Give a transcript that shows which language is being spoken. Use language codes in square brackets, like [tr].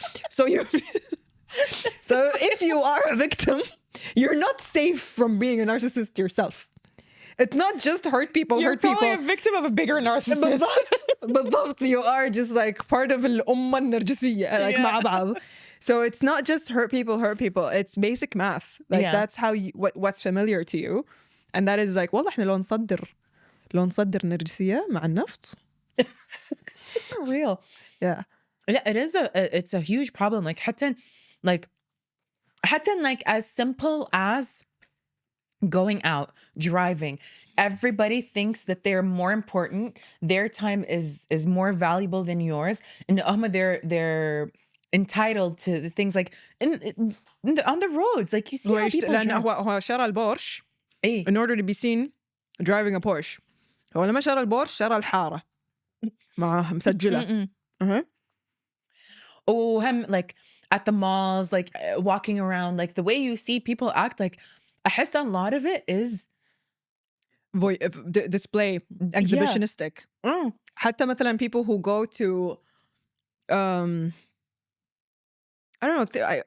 [en] So if you are a victim, you're not safe from being a narcissist yourself. It's not just hurt people. You're probably a victim of a bigger narcissist. [ar] بالضبط. [en] You are just like part of [ar] الأمة النرجسية, [en] like [ar] مع بعض. [en] So it's not just hurt people. It's basic math. Like that's how what's familiar to you. And that is like, [ar] والله احنا لو نصدر نرجسية مع النفط. [en] For real. Yeah. Yeah, it's a huge problem. Like [ar] حتى [en] like as simple as going out, driving. Everybody thinks that they're more important. Their time is more valuable than yours. And they're entitled to the things like on the roads. Like you see how people [ar] لأن هو شرى البورش [en] in order to be seen driving a Porsche. [ar] هو لما شرى البورش شرى الحارة معاه مسجلة. هم [en] like at the malls, like walking around, like the way you see people act, like [ar] أحس [en] a lot of it is display, exhibitionistic. [ar] حتى مثلا [en] people who go to I don't know.